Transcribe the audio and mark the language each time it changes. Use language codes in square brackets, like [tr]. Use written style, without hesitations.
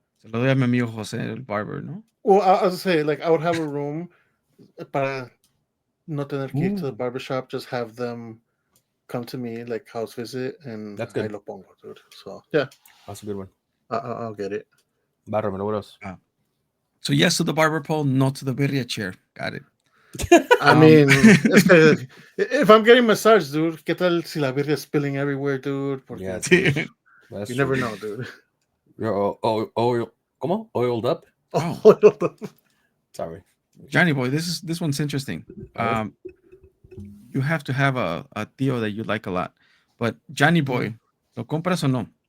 [es] Se lo doy a mi amigo José, el barber, ¿no? [en] Well, I'll say, like, I would have a room [es] para no tener que ir [en] to the barbershop. Just have them come to me, like, house visit, and that's good. I [es] lo pongo, [en] dude. So, yeah. That's a good one. I'll get it. Bárramelo, what else? So, yes to the barber pole, no to the birria chair. Got it. I mean, if I'm getting massage, dude, [es] ¿qué tal si la birria [en] is spilling everywhere, dude? [es] Porque, [en] yeah, dude, you never know, dude. You're ¿cómo? Oiled up? Oh. Oiled up. Sorry. Johnny Boy, this one's interesting. You have to have a tío that you like a lot. But Johnny Boy, [es] ¿lo compras o no?